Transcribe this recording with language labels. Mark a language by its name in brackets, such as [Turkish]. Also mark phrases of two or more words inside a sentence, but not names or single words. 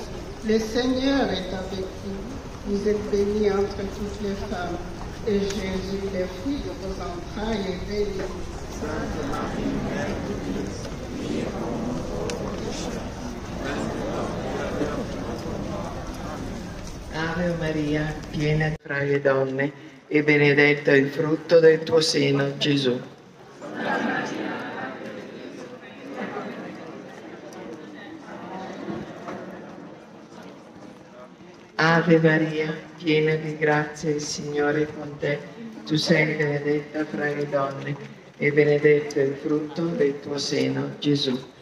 [French] Le Seigneur est avec vous. Vous êtes bénie entre toutes les femmes. Et Jésus, le fruit de vos entrailles, est béni. Sainte Marie, Mère de Dieu. [Italian] Ave Maria, piena fra le donne, e benedetto il frutto del tuo seno, Gesù. Ave Maria, piena di grazia, il Signore è con te. Tu sei benedetta fra le donne e benedetto il frutto del tuo seno, Gesù.